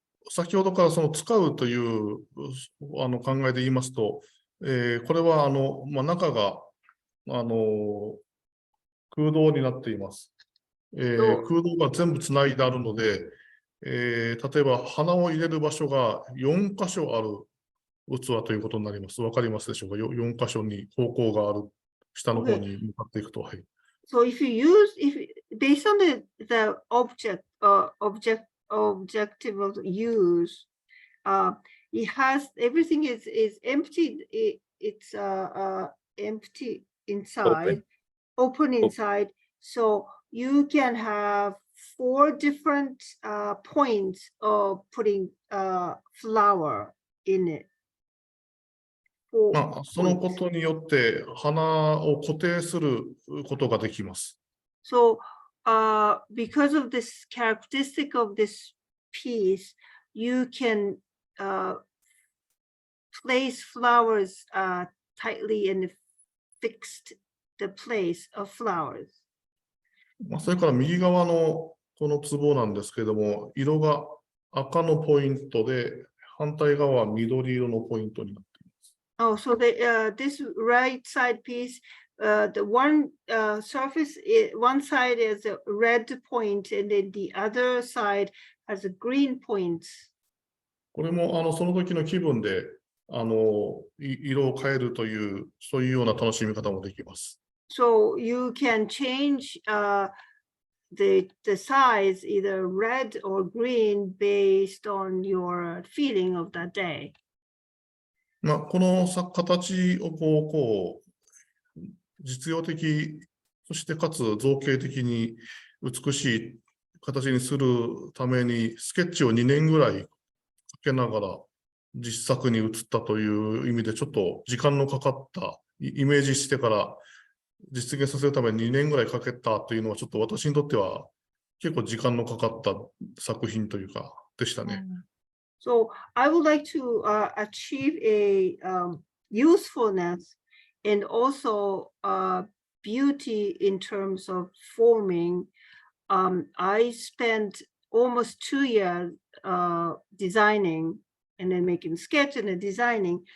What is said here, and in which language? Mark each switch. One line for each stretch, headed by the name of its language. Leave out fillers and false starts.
Japanese: 先ほどから使うという考えで言いますと、これは中が空洞になっています。空洞が全部つないであるので、例えば花を入れる場所が4箇所ある器ということになります。わかりますでしょうか。 4箇所に方向がある、下の方に向かっていくと。はい。
English: So if based on the objective of use, it has everything is empty. It's empty inside, open inside. So you can have 4 different points of putting flower in it.
Japanese: そのことによって花を固定することができます。
English: So, because of this characteristic of this piece, you can place flowers tightly and fixed the place of flowers.
Japanese: それから右側のこの壺なんですけれども、色が赤のポイントで、反対側は緑色のポイントになっています。
English: Oh, so this right side piece, the one surface, one side is a red point, and then the other side has a green point.
Japanese: これもその時の気分で色を変えるという、そういうような楽しみ方もできます。
English: So you can change the size, either red or green, based on your feeling of that day.
Japanese: この形を実用的、そしてかつ造形的に美しい形にするためにスケッチを2年ぐらいかけながら実作に移ったという意味で、ちょっと時間のかかったイメージしてから実現させるために2年ぐらいかけたというのは、ちょっと私にとっては結構時間のかかった作品というかでしたね。
English: So I would like to achieve a usefulness and also beauty in terms of forming. I spent almost 2 years designing and then making sketch and then designing.